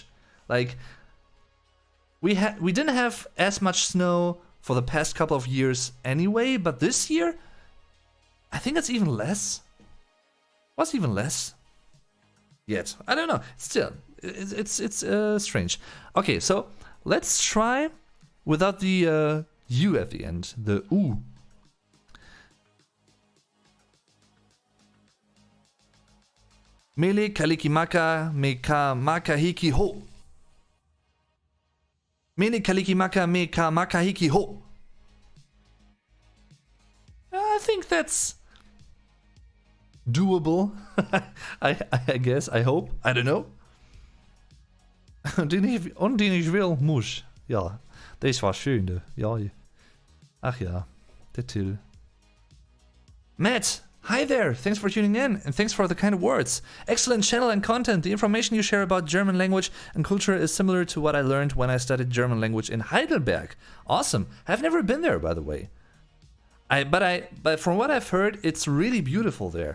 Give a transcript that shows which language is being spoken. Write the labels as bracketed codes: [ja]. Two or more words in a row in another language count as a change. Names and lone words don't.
[en] Like, we didn't have as much snow for the past couple of years anyway, but this year, I think it's even less. Was even less. Yet. I don't know. Still, it's strange. Okay, so let's try without the U at the end. The U. [haw] Mele kalikimaka me ka makahiki ho. Mele kalikimaka me ka makahiki ho. [en] I think that's doable. I guess, I hope. I don't know. [de] Und den ich will, muss. Ja, das war schön. Ja. Ach ja, der Till. [en] Matt, hi there. Thanks for tuning in and thanks for the kind words. Excellent channel and content. The information you share about German language and culture is similar to what I learned when I studied German language in Heidelberg. Awesome. I've never been there, by the way. But from what I've heard, it's really beautiful there.